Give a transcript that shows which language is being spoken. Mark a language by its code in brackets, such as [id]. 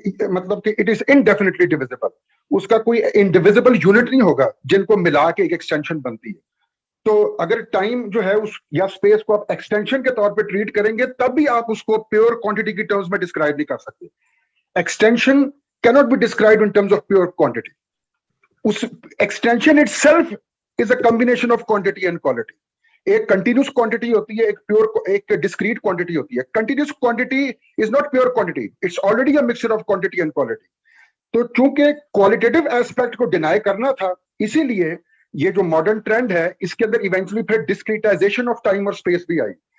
[ur] مطلب کہ [en] It is indefinitely divisible. [ur] اس کا کوئی انڈیویزبل یونٹ نہیں ہوگا جن کو ملا کے ایک ایکسٹینشن بنتی ہے. تو اگر ٹائم جو ہے اس یا اسپیس کو آپ ایکسٹینشن کے طور پہ ٹریٹ کریں گے تب بھی آپ اس کو پیور کوانٹٹی کی ٹرمز میں ڈسکرائب نہیں کر سکتے. [en] Extension cannot be described in terms of pure quantity. اس extension itself is a combination of quantity and quality. [ur] ایک کنٹینیوس کوانٹٹی ہوتی ہے, ایک پیور, ایک ڈسکریٹ کوانٹٹی ہوتی ہے. [en] Continuous quantity is not pure quantity, it's already a mixture of quantity and quality. [ur] تو چونکہ qualitative aspect کو ڈینائی کرنا تھا, اسی لیے یہ جو ماڈرن ٹرینڈ ہے اس کے اندر ایونچولی پھر ڈسکریٹائزیشن آف ٹائم اور اسپیس بھی آئی.